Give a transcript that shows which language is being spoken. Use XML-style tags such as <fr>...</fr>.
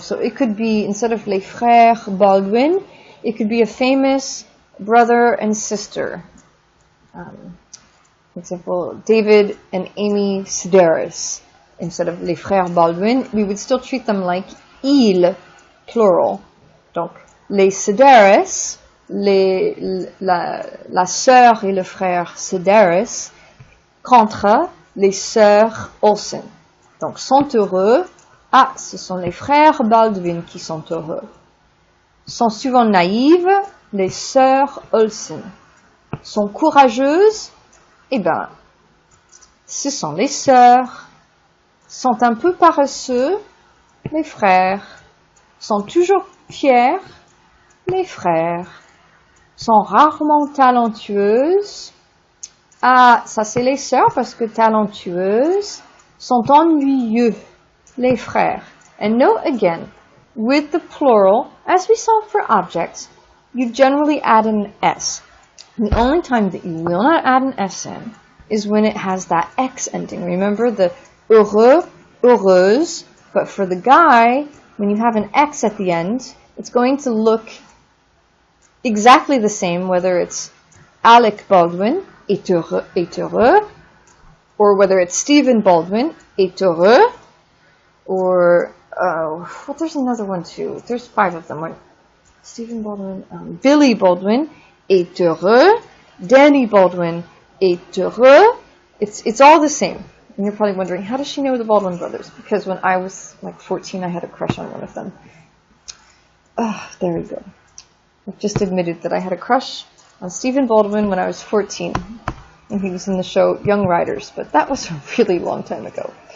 <en>So it could be, instead of</en> <fr>les frères Baldwin,</fr> <en>it could be a famous brother and sister. For example, David and Amy Sedaris. Instead of</en> <fr>les frères Baldwin,</fr> <en>we would still treat them like ils, plural.</en> <fr>Donc, les Sedaris, la sœur et le frère Sedaris, contre les sœurs Olsen. Donc, sont heureux. Ah, ce sont les frères Baldwin qui sont heureux. Sont souvent naïves. Les sœurs Olsen. Sont courageuses, eh ben, ce sont les sœurs. Sont un peu paresseux, les frères. Sont toujours fiers, les frères. Sont rarement talentueuses. Ah, ça c'est les sœurs parce que talentueuses. Sont ennuyeux, les frères.</fr> <en>And note again, with the plural, as we saw for objects, you generally add an S. The only time that you will not add an S in is when it has that X ending. Remember the</en> <fr>heureux, heureuse,</fr> <en>but for the guy, when you have an X at the end, it's going to look exactly the same, whether it's Alec Baldwin,</en> <fr>est heureux,</fr> <en>or whether it's Stephen Baldwin, est heureux, or, well, there's another one too. There's 5 of them.</en> <fr>Stephen Baldwin, Billy Baldwin, est heureux, Danny Baldwin, est heureux.</fr> <en>It's all the same. And you're probably wondering, how does she know the Baldwin brothers? Because when I was like 14, I had a crush on one of them. There we go. I've just admitted that I had a crush on Stephen Baldwin when I was 14. And he was in the show Young Riders, but that was a really long time ago.</en>